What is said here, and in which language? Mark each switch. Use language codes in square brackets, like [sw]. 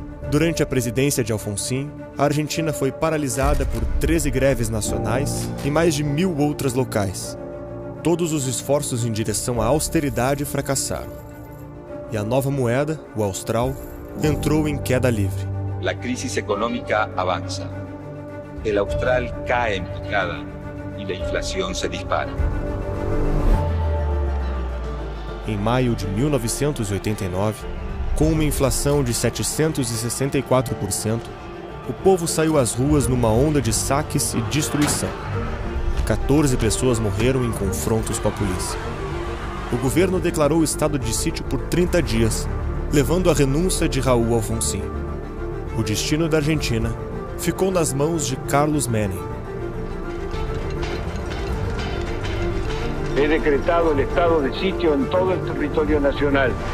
[pt] Durante a presidência de Alfonsín, a Argentina foi paralisada por 13 greves nacionais e mais de 1.000 outras locais. Todos os esforços em direção à austeridade fracassaram. E a nova moeda, o austral, entrou em queda livre. [es] La crisis económica avanza. El austral cae en picada y la inflación se dispara. [pt] Em maio de 1989, com uma inflação de 764%, o povo saiu às ruas numa onda de saques e destruição. 14 pessoas morreram em confrontos com a polícia. O governo declarou estado de sítio por 30 dias, levando à renúncia de Raúl Alfonsín. O destino da Argentina ficou nas mãos de Carlos Menem. [es] He decretado el estado de sitio en todo el territorio nacional.